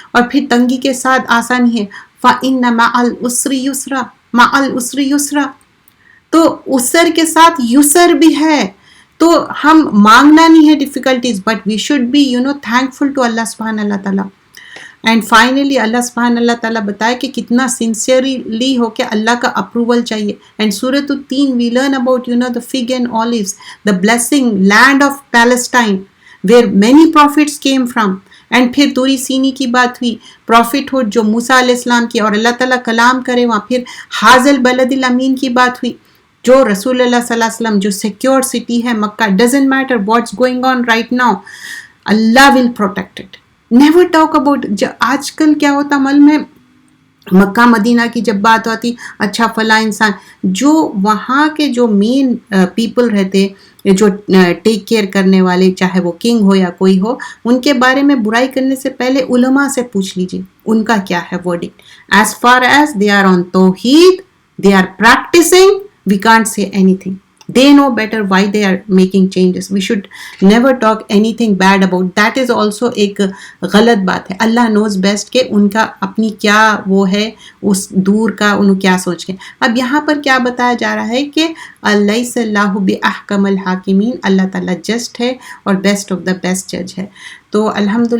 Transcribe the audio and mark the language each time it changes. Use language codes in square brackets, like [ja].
[ur] اور پھر تنگی کے ساتھ آسانی ہے، [ar] فَإِنَّ مَعَ الْعُسْرِ يُسْرًا، مَعَ الْعُسْرِ يُسْرًا، [ur] تو عسر کے ساتھ یسر بھی ہے. تو ہم مانگنا نہیں ہے difficulties, [en] but we should be thankful to [ur] اللہ سبحانہ اللہ تعالیٰ. اینڈ فائنلی اللہ سبحانہ اللہ تعالیٰ بتائے کہ کتنا سنسیئرلی ہو کہ اللہ کا اپروول چاہیے. [en] And سورۃ التین we learn about the fig and olives, the blessing land of Palestine where many prophets came from. [ur] And پھر توری سینی کی بات ہوئی، پروفٹ ہوڈ جو موسیٰ علیہ السلام کی، اور اللہ تعالیٰ کلام کرے وہاں. پھر حاضل بلد الامین کی بات ہوئی، جو رسول اللہ صلی اللہ علیہ وسلم جو سیکیور سٹی ہے مکہ، [en] Doesn't matter what's going on right now, Allah will protect it. Never talk about. [ur] آج کل کیا ہوتا عمل میں، مکہ مدینہ کی جب بات ہوتی، اچھا فلاں انسان، جو وہاں کے جو مین پیپل رہتے، جو ٹیک کیئر کرنے والے، چاہے وہ کنگ ہو یا کوئی ہو، ان کے بارے میں برائی کرنے سے پہلے علماء سے پوچھ لیجیے ان کا کیا ہے wording. [en] As far as they are on توحید، they are practising, we can't say anything. They know better why they are making changes. We should never talk anything bad about. That is also [ur] ایک غلط بات ہے. اللہ [en] knows best [ur] کہ ان کا اپنی کیا وہ ہے، اس دور کا انہوں کیا سوچ کے. اب یہاں پر کیا بتایا جا رہا ہے کہ الیس اللہ باحکم الحاکمین، اللہ تعالیٰ جسٹ ہے اور [en] best of the best جج [ur] ہے. تو الحمدللہ